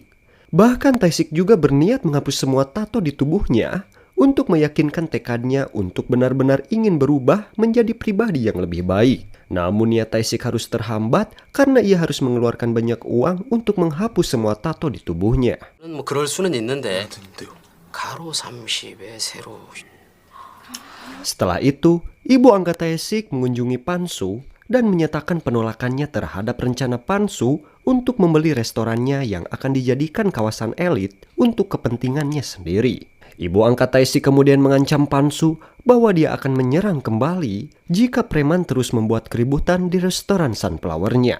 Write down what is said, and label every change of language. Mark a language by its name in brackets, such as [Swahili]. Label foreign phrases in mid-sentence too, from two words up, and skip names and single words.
[Indonesian] Bahkan Taesik juga berniat menghapus semua tato di tubuhnya untuk meyakinkan tekadnya untuk benar-benar ingin berubah menjadi pribadi yang lebih baik. Namun niat Taesik harus terhambat karena ia harus mengeluarkan banyak uang untuk menghapus semua tato di tubuhnya. [Korean] 뭐 그럴 수는 있는데 가로 30에 세로. [Indonesian] Setelah itu, ibu angkat Taesik mengunjungi Pansu dan menyatakan penolakannya terhadap rencana Pansu untuk membeli restorannya yang akan dijadikan kawasan elit untuk kepentingannya sendiri. Ibu angkat Taesik kemudian mengancam Pansu bahwa dia akan menyerang kembali jika preman terus membuat keributan di restoran Sunflower-nya.